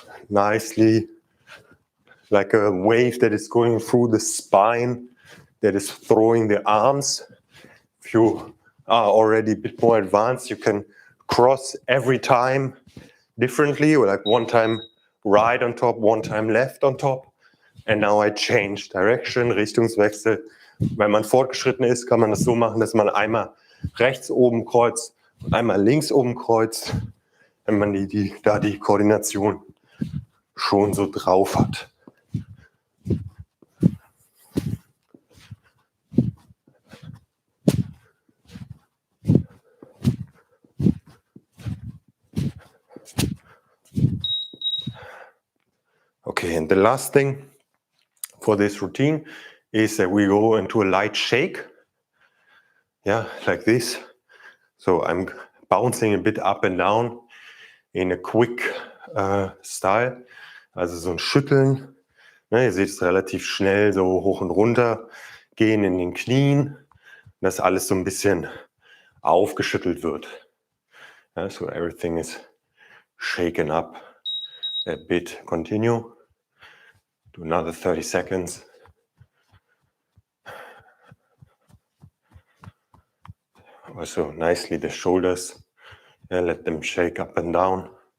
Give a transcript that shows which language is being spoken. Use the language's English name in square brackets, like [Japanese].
[English] Nicely, like a wave that is going through the spine, that is throwing the arms. If you are already a bit more advanced, you can cross every time differently, or like one time right on top, one time left on top. And now I change direction, Richtungswechsel. [German] Wenn man fortgeschritten ist, kann man das so machen, dass man einmal rechts oben kreuzt und einmal links oben kreuzt, wenn man da die Koordination schon so drauf hat. [English] Okay, and the last thing for this routine is that we go into a light shake. Yeah, like this. So I'm bouncing a bit up and down in a quick style. [German] Also so ein Schütteln. Ne, ihr seht es relativ schnell so hoch und runter gehen in den Knien. Dass alles so ein bisschen aufgeschüttelt wird. [English] Yeah, so everything is shaken up a bit. Continue. Do another 30 seconds. Also nicely the shoulders. Yeah, let them shake up and down.